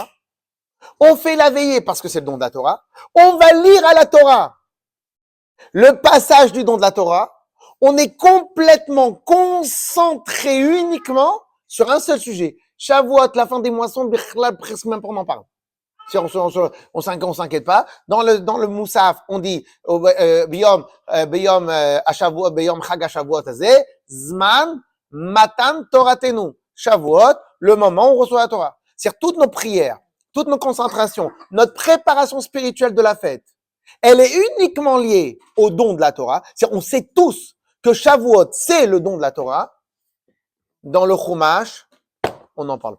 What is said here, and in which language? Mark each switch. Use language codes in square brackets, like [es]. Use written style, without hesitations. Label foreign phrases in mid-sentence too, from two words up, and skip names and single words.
[fr] On fait la veillée parce que c'est le don de la Torah. On va lire à la Torah le passage du don de la Torah. On est complètement concentré uniquement sur un seul sujet. Shavuot, la fin des moissons, presque même pas on en parle. On s'inquiète pas. Dans le Moussaf, on dit [he] ביום שבועות, ביום חג השבועות הזה, זמן מתן תורתנו. [fr] Shavuot, le moment où on reçoit la Torah. C'est-à-dire toutes nos prières, toutes nos concentrations, notre préparation spirituelle de la fête, elle est uniquement liée au don de la Torah. C'est-à-dire on sait tous que Shavuot, c'est le don de la Torah. Dans le Chumash, on n'en parle pas.